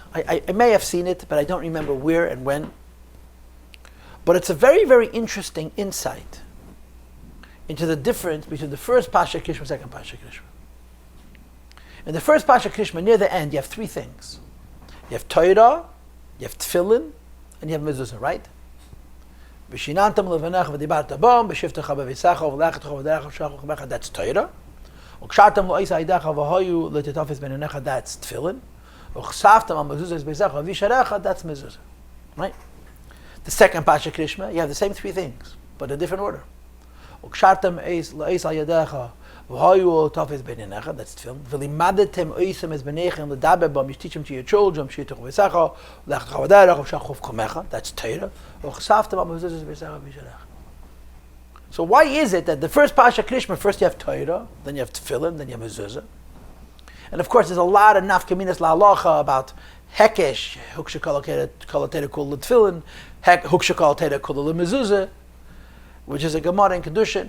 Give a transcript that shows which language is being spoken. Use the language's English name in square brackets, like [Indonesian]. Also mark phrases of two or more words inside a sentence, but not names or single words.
[English] I may have seen it, but I don't remember where and when. But it's a very, very interesting insight into the difference between the first [Hebrew] פרשה קריאת שמע [English] and the second [Hebrew] פרשה קריאת שמע. [English] In the first [Hebrew] פרשה קריאת שמע, [English] near the end, you have three things. You have Torah, you have Tefillin, and you have Mezuzah, right? [Hebrew] ושננתם לבניך ודברת בם, בשבתך בביתך ובלכתך בדרך ובשכבך ובקומך, [English] that's Torah. [Hebrew] וקשרתם לאות על ידך והיו לטטפת בין עיניך, [English] that's Tefillin. [Hebrew] וכתבתם על מזוזות ביתך ובשעריך, [English] that's Mezuzah. Right? The second [Hebrew] פרשה קריאת שמע, [English] you have the same three things, but a different order. [Hebrew] וקשרתם לאות על ידך והיו לטטפת בין עיניך, [English] that's Tefillin. [Hebrew] ולמדתם אותם את בניכם לדבר בם, [English] you teach them to your children, [Hebrew] בשבתך בביתך ובלכתך בדרך ובשכבך ובקומך, [English] that's Torah. [Hebrew] וכתבתם על מזוזות ביתך ובשעריך. [English] So why is it that the first [Hebrew] פרשה קריאת שמע, [English] first you have Torah, then you have Tefillin, then you have Mezuzah? And of course there's a lot of [Hebrew] נפקא מינות להלכה [English] about Hekesh, [Hebrew] הוקשה כל התורה כולה לתפילין, הוקשה כל התורה כולה למזוזה, [English] which is a Gemara in Kedushin.